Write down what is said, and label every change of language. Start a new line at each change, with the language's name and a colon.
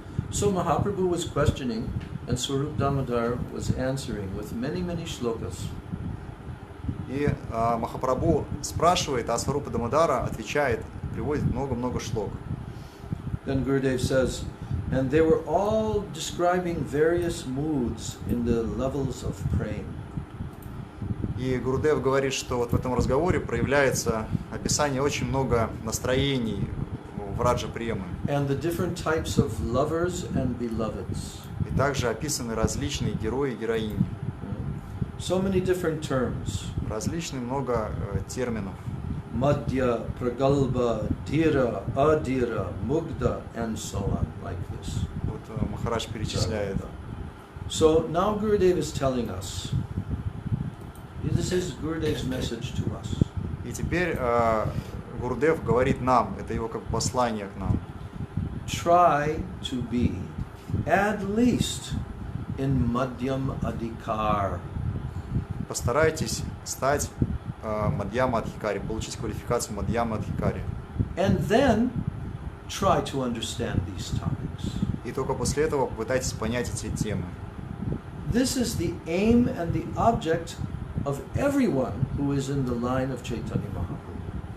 English: So Mahaprabhu was questioning, and Swarup Damodar was answering with many shlokas.
Russian: И Махапрабху спрашивает, а Сварупа Дамодара отвечает, приводит много-много шлок.
English: Then Gurudev says, and they were all describing various moods in the levels of praying.
Russian: И Гурудев говорит, что вот в этом разговоре проявляется описание очень много настроений в Раджа Премы.
English: And the different types of lovers and beloveds.
Russian: И также описаны различные герои и героини.
English: So many different terms.
Russian: Различные много терминов.
English: Madhya, Pragalba, Dhira, Adhira, Mugdha, and so on, like this.
Russian: Вот Махарадж перечисляет.
English: So now Gurudev is telling us, this is Gurudev's message to us.
Russian: И теперь Гурудев говорит нам, это его как послание к нам.
English: Try to be at least in Madhyam Adhikar.
Russian: Постарайтесь стать Мадьяма Адхикари, получить квалификацию Мадьяма Адхикари.
English: And then try to understand these topics.
Russian: И только после этого попытайтесь понять эти темы.
English: This is the aim and the object of everyone who is in the line of Chaitanya Mahaprabhu.